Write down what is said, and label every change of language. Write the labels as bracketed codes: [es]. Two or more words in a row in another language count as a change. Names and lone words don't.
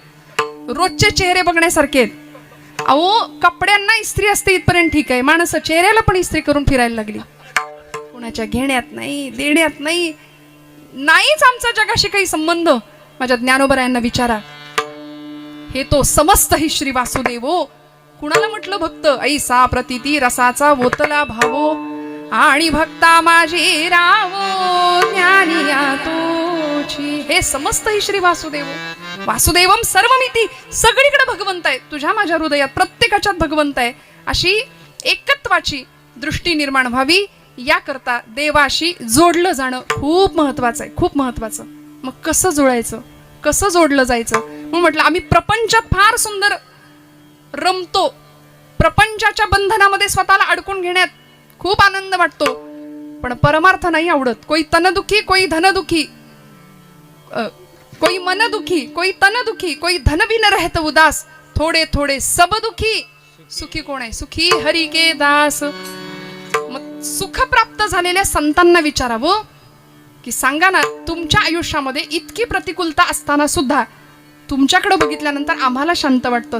[mr] रोजचे चेहरे बघण्यासारखे आहेत. अहो कपड्यांना इस्त्री असते इथपर्यंत ठीक आहे, माणसं चेहऱ्याला पण इस्त्री करून फिरायला लागली. कोणाच्या घेण्यात नाही, देण्यात नाही, नाहीच आमचा जगाशी काही संबंध. माझ्या ज्ञानोबरायांना विचारा, हे तो समस्त हि श्री वासुदेवो. कुणाला म्हटलं भक्त, ऐसा प्रतिती रसाचा वोतला भावो आणि भक्ता माझी रावो ज्ञानिया तोची. हे समस्त हि श्री वासुदेवो. [sa] वासुदेवम सर्वमिती, [mr] सगळीकडे भगवंत आहे, तुझ्या माझ्या हृदयात प्रत्येकाच्यात भगवंत आहे. अशी एकत्वाची दृष्टी निर्माण व्हावी, याकरता देवाशी जोडलं जाणं खूप महत्वाचं आहे, खूप महत्वाचं. मग कसं जोडायचं, कसं जोडलं जायचं. म्हणून म्हटलं आम्ही प्रपंचात फार सुंदर रमतो, प्रपंचाच्या बंधनामध्ये स्वतःला अडकून घेण्यात खूप आनंद वाटतो, पण परमार्थ नाही आवडत. [hi] कोई तनदुखी, कोई धनदुखी, कोई मन दुखी, कोई तन दुखी, कोई धन भी न रहत उदास, थोडे थोडे सब दुखी, [mr] सुखी कोण आहे, [hi] सुखी हरी के दास. [mr] मग सुख प्राप्त झालेल्या संतांना विचारावं की सांगा ना, तुमच्या आयुष्यामध्ये इतकी प्रतिकूलता असताना सुद्धा तुमच्याकडे बघितल्यानंतर आम्हाला शांत वाटतं.